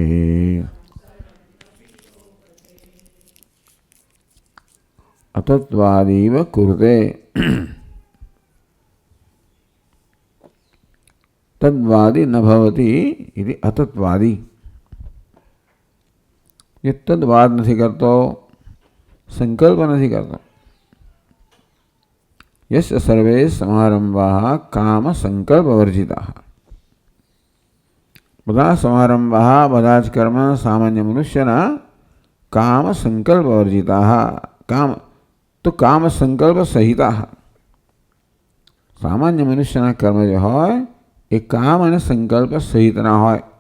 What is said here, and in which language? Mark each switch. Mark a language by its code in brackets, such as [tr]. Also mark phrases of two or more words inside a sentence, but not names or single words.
[sa] अतत्वादीव कुरुते तद्वादी न भवति इति अतत्वादी। [hi] ये तद्वाद नहीं करतो, संकल्प नहीं करतो। [sa] यस्य सर्वे समारंभाः काम संकल्प वर्जिताः। [gu] બધા સમારંભાः બધા જ કર્મ સામાન્ય મનુષ્યના [sa] काम संकल्प वर्जिताः। [gu] કામ તો [sa] काम संकल्प सहिताः। [gu] સામાન્ય મનુષ્યના કર્મ જે હોય એ કામ અને સંકલ્પ સહિતના હોય।